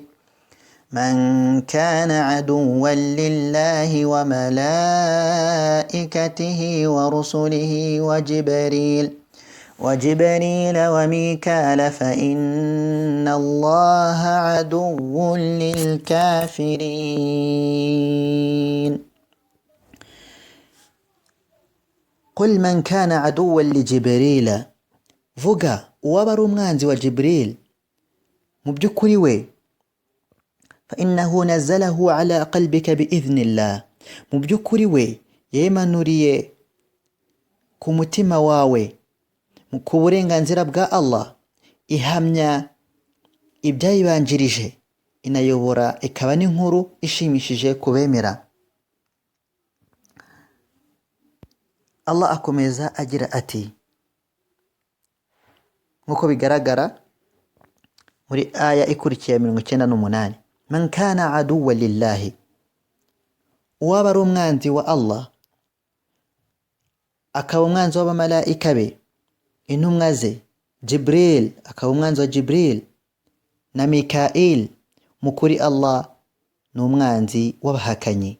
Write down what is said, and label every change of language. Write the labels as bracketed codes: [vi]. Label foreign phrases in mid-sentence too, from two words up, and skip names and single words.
[ar] من كان عدوا لله وملائكته ورسله وجبريل وميكال فإن الله عدو للكافرين. قل من كان عدوا لجبريل، [rw] vuga uwabari umwanzi wa Jibril mu by'ukuri we, [ar] فإنه نزله على قلبك بإذن الله، [rw] mu by'ukuri we yemanuriye ku mutima wawe ku burenganzira bwa Allah, ihamya ibyayibanjirije, inayobora ikaba n'inkuru ishimishije kubemera. Allah akomeza agira ati, nkuko bigaragara muri aya ikurikiye 98, [ar] من كان عدوا لله, [rw] uwaba ari umwanzi wa Allah akaba umwanzi w'abamalayika be, intumwa ze, Jibril akaba umwanzi wa Jibril, na Mikail, mukuri Allah ni umwanzi w'abahakanyi.